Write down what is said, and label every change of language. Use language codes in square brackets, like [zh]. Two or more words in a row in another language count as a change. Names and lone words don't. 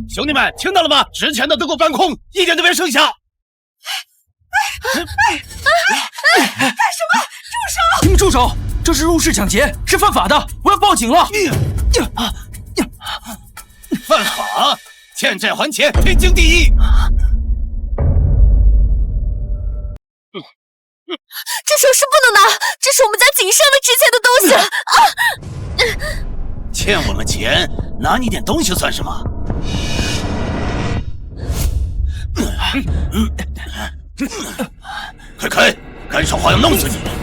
[zh] 兄弟们，听到了吗？值钱的都给我搬空，一点都别剩下。干什么？住手！你们住手！这是入室抢劫，是犯法的，我要報警了。犯法，欠債還錢，天經地義。这首飾不能拿，這是我們家僅剩的值錢的東西啊！欠我們錢，拿你點東西算什麼？快開，敢說話要弄死你！